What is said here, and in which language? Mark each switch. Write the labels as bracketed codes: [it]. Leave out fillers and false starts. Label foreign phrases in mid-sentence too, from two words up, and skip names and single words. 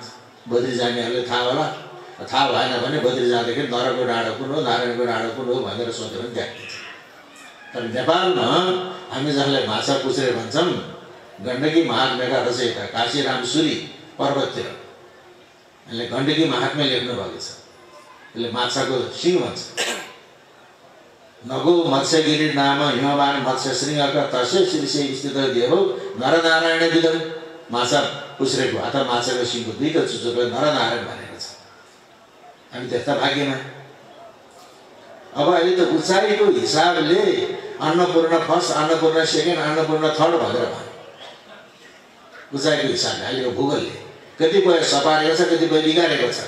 [ne] बद्री जानेहरूले थाहा होला, थाहा भएन भने बद्री जाँदाखेरि नरको डाँडो कुन हो, नारायणको डाँडो कुन हो भनेर सोध्यो भने देखिन्छ। तर नेपालमा हामी जसलाई माछा पुछ्रे भन्छौँ, गण्डकी महात्म्यका रचयिता काशीराम सुरी पर्वततिर यसले गण्डकी महात्म्य लेख्नु भएको छ। यसले माछाको सिंह भन्छ। [sa] नगो मत्स्यगिरी नाम हिमवान मत्स्य श्रृङ्गका तस्य शीर्षे स्थित देव नरनारायण विदम। [ne] माछा पुछ्रेको अथवा माछाको सिंहको दुईटा चुचोको नरनारायण भनेको छ। हामी त्यस्ता भाग्यमा। अब अहिले त उचाइको हिसाबले अन्नपूर्ण फर्स्ट, अन्नपूर्ण सेकेन्ड, अन्नपूर्ण थर्ड भनेर भन्यो। उचाइको हिसाबले अहिलेको भूगोलले कतिपय सपारेको छ, कतिपय बिगारेको छ।